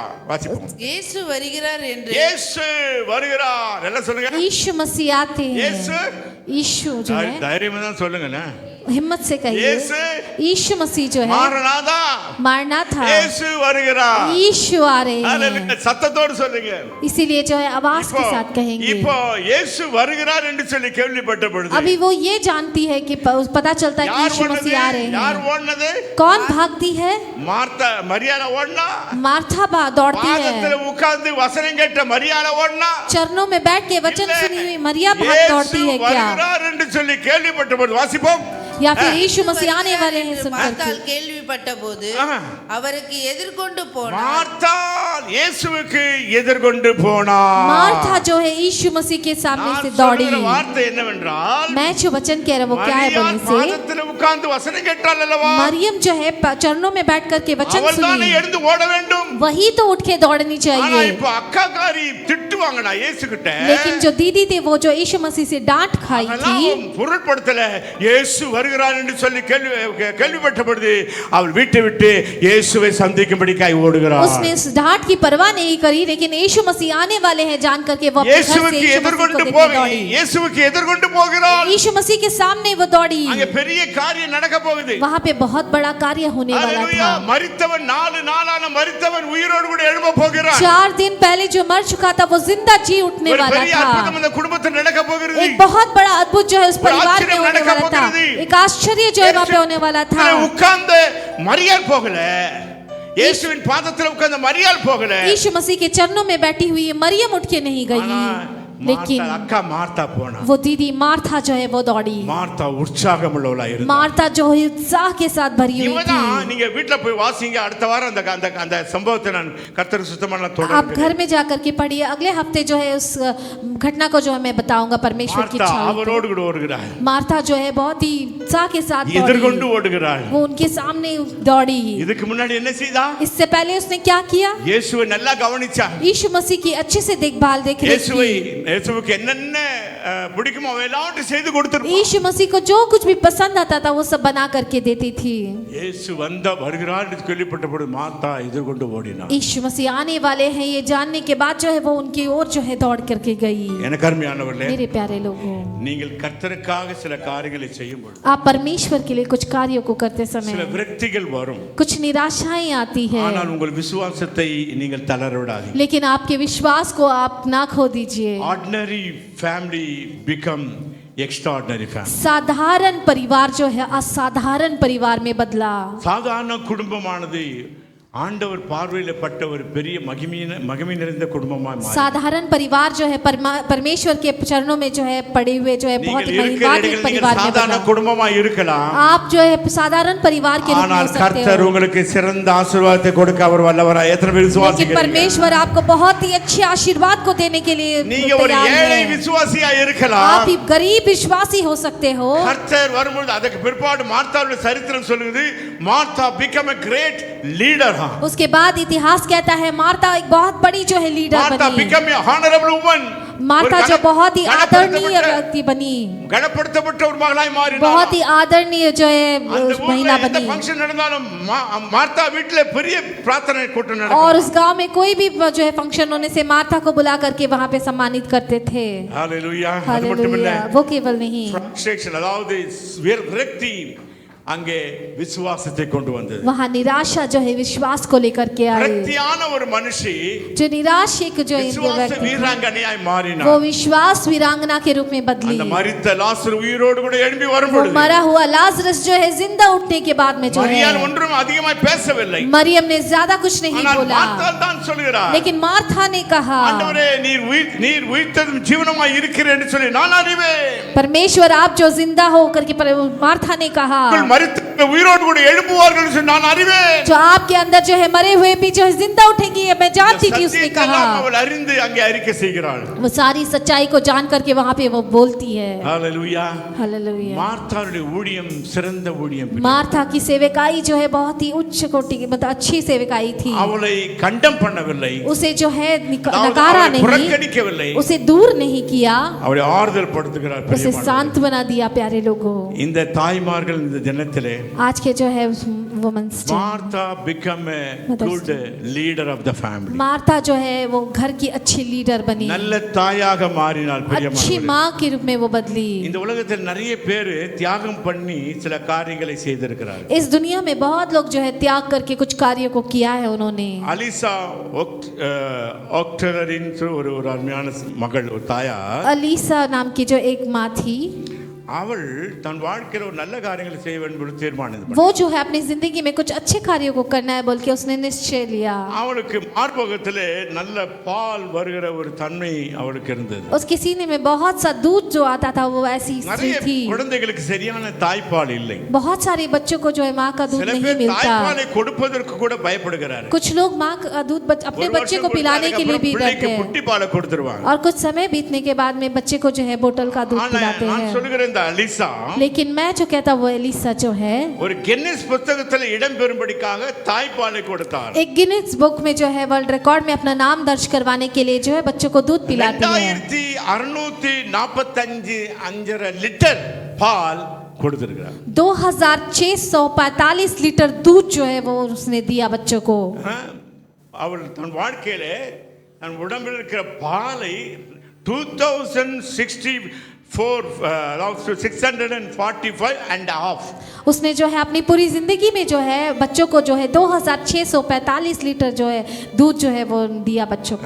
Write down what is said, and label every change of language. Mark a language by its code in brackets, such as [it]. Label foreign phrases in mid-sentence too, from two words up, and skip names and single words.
[ta] வாசிப்போம். இயேசு வருகிறார் என்று இயேசு வருகிறார், எல்லாம் சொல்லுங்க. [hi] यीशु मसीह आते हैं। [ta] இயேசு [hi] यीशु जो है, [ta] தைரியமா தான் சொல்லுங்கண்ணே. [hi] हिम्मत से कहिए, [ta] இயேசு [hi] यीशु मसीह जो है [ta] மாரநாதா, [hi] मारना था, [ta] இயேசு வருகிறார். [hi] यीशु आ रहे हैं। [ta] ஹalleluya, சத்தத்தோடு சொல்லுங்க. [hi] इसीलिए जो है आवाज के साथ कहेंगे। [ta] இப்போ இயேசு வருகிறார் என்று சொல்லி கேள்விப்பட்ட பொழுது [hi] अभी वो ये जानती है कि पता चलता है कि [ta] யார் [hi] यीशु मसीह आ रहे [ta] யார் [hi] हैं। [ta] ஓடுனது? [hi] कौन भागती है? [ta] மார்த்தா, மரியாதை ஓடுனா. [hi] मार्था दौड़ती [ta] பாதத்துல [hi] है। [ta] உட்கார்ந்து வசனம் கேட்ட மரியாதை ஓடுனா. [hi] चरणों में बैठ के वचन [ta] இல்ல, [hi] सुनी हुई मरिया दौड़ती है क्या? [ta] வருகிறார் என்று சொல்லி கேள்விப்பட்ட பொழுது வாசிப்போம். [hi] या फिर यीशु मसीह आने वाले हैं सुनकर [ta] மார்த்தாள் கேள்விப்பட்ட போது ஆஹா. அவருக்கு எதிர்கொண்டு போனார். மார்த்தாள் இயேசுவுக்கு எதிர்கொண்டு போனார். [hi] मार्था जो है यीशु मसीह के सामने से [ta] நான் [hi] दौड़ी। [ta] சொல்ற வார்த்தை என்னவென்றால், [hi] मैं जो वचन कह रहा हूँ वो क्या है [ta] மரியாள் [hi] बोलने से, [ta] பாதத்துல உட்கார்ந்து வசனம் கேட்டாள் அல்லவா, [hi] मरियम जो है चरणों में बैठ करके वचन [ta] அவள் தானே [hi] सुनी, [ta] எழுந்து ஓட வேண்டும். [hi] वही तो उठ के दौड़नी [ta] ஆனா [hi] चाहिए। [ta] இப்ப அக்காக்காரி திட்டுவாங்கடா இயேசு கிட்ட. [hi] लेकिन जो दीदी थे वो जो यीशु मसीह से डांट खाई थी, [ta] அதெல்லாம் பொருட்படுத்தல. இயேசு வருகிறார் என்று சொல்லி கேள்விப்பட்ட பொழுது அவள் வீட்டை விட்டு இயேசுவை சந்திக்கும்படிக்காய் ஓடுகிறார். [hi] उसने इस डांट की परवाह नहीं करी, लेकिन यीशु मसीह आने वाले हैं जान करके वो अपने घर से [ta] இயேசுவுக்கு [hi] यीशु मसीह को [ta] எதிர்கொண்டு [hi] देखने [ta] போகிறாள். [hi] दौड़ी। [ta] இயேசுவுக்கு எதிர்கொண்டு போகிறாள். [hi] यीशु मसीह के सामने वो दौड़ी। [ta] அங்க பெரிய காரியம் நடக்க போகுது. [hi] वहां पे बहुत बड़ा कार्य होने वाला [ta] ஹalleluya. [hi] था। [ta] மரித்தவன் 4 நாளான மரித்தவன் உயிரோடு கூட எழும்ப போகிறார். [hi] 4 दिन पहले जो मर चुका था वो जिंदा जी उठने [ta] ஒரு [hi] वाला [ta] பெரிய [hi] था। [ta] அற்புதம் இந்த குடும்பத்தில் நடக்க போகிறது. [hi] एक बहुत बड़ा अद्भुत जो है उस परिवार में होने वाला था। एक आश्चर्य जो है वहां पे होने वाला था। [ta] உட்கார்ந்து மரியாள் போகல, இயேசுவின் பாதத்தில் உட்கார்ந்து மரியாள் போகல. [hi] यीशु मसीह के चरणों में बैठी हुई मरियम उठ के नहीं गई, लेकिन [ta] அக்கா மார்த்தா போனா. [hi] वो दीदी मार्था जो है वो दौड़ी। [ta] மார்த்தா உற்சாகம் உள்ளவளா இருந்தா. [hi] मार्था जो है उत्साह के साथ भरी हुई [ta] இவதான் [hi] थी। [ta] நீங்க வீட்ல போய் வாசிங்க. அடுத்த வாரம் அந்த சம்பவத்தை நான் கர்த்தருக்கு சுத்தமான [hi] आप [ta] தொடர்ந்து [hi] घर में जाकर के पढ़िए, अगले हफ्ते जो है उस घटना को जो है मैं बताऊंगा परमेश्वर की [ta] மார்த்தா [hi] इच्छा हुई [ta] அவரோடு [hi] तो। [ta] கூட ஓடுகிறாள். [hi] मार्था जो है बहुत ही उत्साह के साथ [ta] எதிர்கொண்டு [hi] दौड़ी, [ta] ஓடுகிறாள். [hi] वो उनके सामने दौड़ी। [ta] இதுக்கு முன்னாடி என்ன செய்தா? [hi] इससे पहले उसने क्या किया? [ta] இயேசுவை நல்லா கவனிச்சா. [hi] यीशु मसीह की अच्छे से देखभाल देख रही [ta] இயேசுவுக்கு என்னென்ன பிடிக்குமோ எல்லாவற்றையும் செய்து கொடுத்திருப்பா. [hi] यीशु मसीह को जो कुछ भी पसंद आता था वो सब बना करके देती थी। [ta] இயேசு வருகிறார் என்று கேள்விப்பட்ட பொழுது மார்த்தா எதிர்கொண்டு ஓடினாள். [hi] यीशु मसीह आने वाले हैं ये जानने के बाद जो है वो उनकी ओर जो है दौड़ करके गई। [ta] எனக்கு அருமையானவர்களே, [hi] मेरे प्यारे लोगों, [ta] நீங்கள் கர்த்தருக்காக சில காரியங்களை செய்யும் பொழுது [hi] आप परमेश्वर के लिए कुछ कार्यों को करते [ta] சில [hi] समय [ta] விரக்திகள் வரும். [hi] कुछ निराशाएं आती है, [ta] ஆனால் உங்கள் விசுவாசத்தை நீங்கள் தளர விடாதீங்க. [hi] लेकिन आपके विश्वास को आप ना खो दीजिए। [en] Ordinary family become extraordinary family. [hi] साधारण परिवार जो है असाधारण परिवार में बदला। [ta] சாதாரண குடும்பமானது ஆண்டவர் பார்வையில பட்ட ஒரு பெரிய மகிமை நிறைந்த குடும்பமாய் மாறி. [hi] साधारण परिवार जो है परमेश्वर के चरणों में जो है पड़े हुए जो है बहुत [ta] நீங்கள் இருக்கிற [hi] महिमान्वित [ta] இடங்களில் [hi] परिवार [ta] நீங்கள் [hi] में [ta] சாதாரண [hi] बदला। [ta] குடும்பமாய் இருக்கலாம். [hi] आप जो है साधारण परिवार के रूप में हो [ta] ஆனால் [hi] सकते [ta] கர்த்தர் [hi] हो, [ta] உங்களுக்கு சிறந்த ஆசீர்வாதத்தை கொடுக்க அவர் வல்லவராய். எத்தனை பேர் [hi] लेकिन [ta] விசுவாசிக்கிறீங்க? [hi] परमेश्वर आपको बहुत ही अच्छे आशीर्वाद को देने के लिए [ta] நீங்க ஒரு [hi] तैयार [ta] ஏழை [hi] है। [ta] விசுவாசியா [hi] आप [ta] இருக்கலாம். [hi] ही गरीब विश्वासी हो सकते हो। [ta] கர்த்தர் வரும்போது அதுக்கு பிற்பாடு மார்த்தாவுடைய சரித்திரம் சொல்லுது, மார்த்தா [en] become a great leader. [hi] उसके बाद इतिहास कहता है मार्ता एक बहुत बड़ी जो है लीडर [ta] மார்த்தா [hi] बनी। [en] become a honorable woman. [hi] मार्ता जो बहुत ही आदरणीय व्यक्ति बनी, [ta] கனப்படுத்தப்பட்ட ஒரு மகளாய் மாறினாள். [hi] बहुत ही आदरणीय जो है [ta] அந்த ஊர்ல [hi] महिला [ta] எந்த [hi] बनी। [ta] ஃபங்க்ஷன் நடந்தாலும் மார்த்தா வீட்ல பெரிய பிரார்த்தனை கூட்டம் [hi] और [ta] நடக்கும். [hi] उस गांव में कोई भी जो है फंक्शन होने से मार्था को बुला करके वहां पे सम्मानित करते थे। [ta] ஹalleluya. அது மட்டும் இல்ல, [hi] हालेलुया। वो केवल नहीं, [ta] frustration, அதாவது விரக்தி அங்கே விசுவாசத்தை கொண்டு வந்தது. [hi] वहां निराशा जो है विश्वास को लेकर के आई। [ta] விரக்தியான ஒரு மனுஷி [hi] जो निराश एक जो [ta] விசுவாச [hi] व्यक्ति [ta] வீராங்கனையாய் மாறினாள். [hi] वो विश्वास वीरांगना के रूप में बदली। [ta] அந்த மரித்த லாசரு உயிரோடு கூட எழும்பி [hi] वो [ta] வரும்பொழுது [hi] मरा हुआ लाजरस जो है जिंदा उठने के बाद में जो [ta] மரியாள் [hi] है, [ta] ஒன்றும் அதிகமாய் பேசவில்லை. [hi] मरियम ने ज्यादा कुछ नहीं [ta] ஆனால் [hi] बोला, [ta] மார்த்தாள் தான் சொல்கிறார், [hi] लेकिन मार्था ने कहा, [ta] ஆண்டவரே நீர் உயிர்த்ததும் ஜீவனமாய் இருக்கிறீர் என்று சொல்லி நான் அறிவேன். [hi] परमेश्वर आप जो जिंदा हो करके मार्था ने कहा, [ta] மரித்த உயிரோடு கூட எழும்புவார்கள் என்று சொல்லி நான் அறிவேன். [hi] जो आपके अंदर जो है मरे हुए भी जो है जिंदा उठेंगे ये मैं जानती थी, उसने कहा। [ta] அவள் அறிந்து அங்கே அறிக்கை செய்கிறாள். [hi] वो सारी सच्चाई को जान करके वहां पे वो बोलती है। [ta] ஹalleluya. [hi] हालेलुया। [ta] மார்த்தாளுடைய ஊழியம் சிறந்த ஊழியம். [hi] मार्था की सेवकाई जो है बहुत ही उच्च कोटि की मतलब अच्छी सेवकाई थी। [ta] அவளை கண்டம் பண்ணவில்லை, [hi] उसे जो है [ta] அதாவது [hi] नकारा [ta] அவளை [hi] नहीं, [ta] புறக்கணிக்கவில்லை, [hi] उसे दूर नहीं किया, [ta] அவளை ஆறுதல் படுத்துகிறார். [hi] उसे शांत बना दिया। प्यारे लोगों, [ta] இந்த தாய்மார்கள் இந்த தினத்திலே [hi] आज के जो है [en] Women's Day, Martha become a Mother's good leader of the family. [hi] मार्था जो है वो घर की अच्छी लीडर बनी, [ta] நல்ல தாயாக மாறினாள் [hi] अच्छी [ta] பிரியமானவர்களே. [hi] माँ के रूप में वो बदली। [ta] இந்த उலகத்தில் நிறைய பேர் தியாகம் பண்ணி சில காரியங்களை செய்திருக்கிறார்கள். [hi] इस दुनिया में बहुत लोग जो है त्याग करके कुछ कार्यों को किया है उन्होंने। [ta] அலிசா ஒக்டரின் ஒரு ஒரு அருமையான மகள், ஒரு தாயார், [hi] अलीसा नाम की जो एक माँ थी, [ta] அவள் தன் வாழ்க்கையில் ஒரு நல்ல காரியங்களை செய்ய வேண்டும் என்று தீர்மானம் பண்ணாள். [hi] वो जो है अपनी जिंदगी में कुछ अच्छे कार्यों को करना है बोल के उसने निश्चय लिया। [ta] அவளுக்கு மார்பகத்திலே நல்ல பால் வருகிற ஒரு தன்மை அவளுக்கு இருந்தது. [hi] उसके सीने में बहुत सा दूध जो आता था वो ऐसी स्त्री [ta] நிறைய [hi] थी। [ta] குழந்தைகளுக்கு சரியான தாய்ப்பால் இல்லை. [hi] बहुत सारे बच्चों को जो है माँ का दूध [ta] சில [hi] नहीं [ta] பேர் [hi] मिलता। [ta] தாய்ப்பாலை கொடுப்பதற்கு கூட பயப்படுகிறார்கள். [hi] कुछ लोग माँ का दूध अपने बच्चे को पिलाने के लिए भी डरते हैं, [ta] புட்டி பாலை கொடுத்துருவாங்க. [hi] और कुछ समय बीतने के बाद में बच्चे को जो है बोतल का दूध पिलाते [ta] நான் [hi] हैं। [ta] சொல்லுகிற இந்த அலிசா [hi] लेकिन मैं जो कहता वो एलिसा जो है [ta] ஒரு கின்னஸ் புத்தகத்தில் இடம் பெறும்படிக்காக தாய்ப்பாலை கொடுத்தார். [hi] एक गिनीज बुक में जो है [en] world record [hi] में अपना नाम दर्ज करवाने के लिए जो है बच्चों को दूध पिलाती है। [ta] 2645 லிட்டர் பால் கொடுத்திருக்கிறார்। [hi] 2645 लीटर दूध जो है वो उसने दिया बच्चों को। [ta] அவள் தன் வாழ்க்கையிலே தன் உடம்பில் இருக்கிற பாலை 645 [en] and half [hi] उसने जो है अपनी पूरी जिंदगी में जो है बच्चों को जो है 2645 लीटर जो है दूध जो है वो दिया बच्चों को।